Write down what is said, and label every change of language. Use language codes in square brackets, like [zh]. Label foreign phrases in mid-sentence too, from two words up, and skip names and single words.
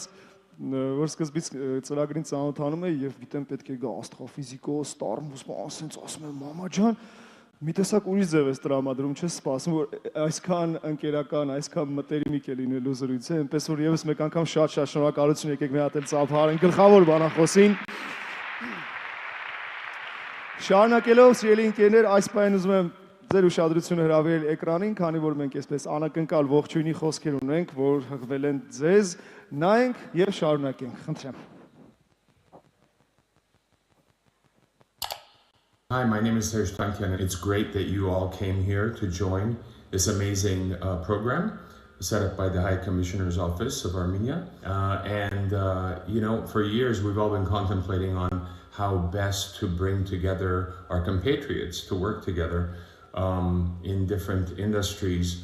[hy] որ սկզբից ծրագրին ծանոթանում էի եւ գիտեմ պետք է գա աստրոֆիզիկոս, տարմուս, ասում եմ մամա ջան, մի տեսակ ուրիշ ձև ես տրամադրում, չես սպասում, որ այսքան ընկերական, այսքան մտերիմիկ է լինելու զրույցը, այնպես որ եւս մեկ անգամ շատ շնորհակալություն, եկեք մի հատ էլ ծափարենք գլխավոր բանախոսին։ Շարունակելով, սիրելի ընկերներ, այս պահին ուզում եմ ձեր ուշադրությունը հրավիրել էկրանին, քանի որ մենք այսպես անակնկալ ողջույնի խոսքեր ունենք, որ հղվել են ձեզ, նայենք եւ շարունակենք, խնդրեմ։ [en] Hi, my name is Serge Tankian. It's great that you all came here to join this amazing program set up by the High Commissioner's Office of Armenia. You know, for years we've all been contemplating on how best to bring together our compatriots to work together in different industries.